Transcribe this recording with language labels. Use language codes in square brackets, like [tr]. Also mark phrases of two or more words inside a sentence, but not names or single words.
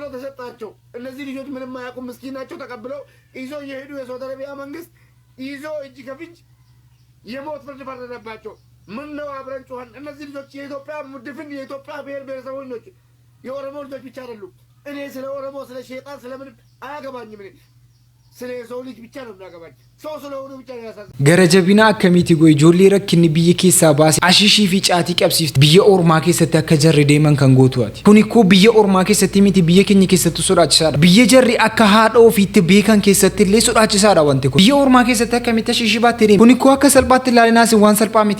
[am] ተሰጣቸው። እነዚህ ልጆች ምንም አያውቁም፣ ምስኪን ናቸው። ተቀብለው ይዞ የሄዱ የሳውዲ አረቢያ መንግስት ይዞ እጅ ከፍንጅ የሞት ፍርድ ፈረደባቸው። ምን ነው አብረን ጮኸን። እነዚህ ልጆች የኢትዮጵያ ድፍን የኢትዮጵያ ብሔር ብሔረሰቦች ናቸው። የኦሮሞ ልጆች ብቻ አይደሉም። እኔ ስለ ኦሮሞ ስለ ሸይጣን ስለምን አያገባኝም። እኔ ስለ ሰው ልጅ ብቻ ነው የሚያገባኝ። ሰው ስለሆኑ ብቻ ነው ያሳዝን። [om] ገረጀቢና akkamiiti goy ijoollee rakkinni biyya keessaa baase ashishii fi caatii qabsiifte biyya ormaa keessatti akka jarri deeman kan gootu ati. Kun ikkoo biyya ormaa keessatti miti biyya keenya keessatti sodaachisaadha. Biyya jarri akka haadha ofiitti beekan keessatti illee sodaachisaadha wanti kun. Biyya ormaa keessatti akkamitti ashishii baattee deema. Kun ikkoo akka salphaatti ilaalinaas waan salphaa miti.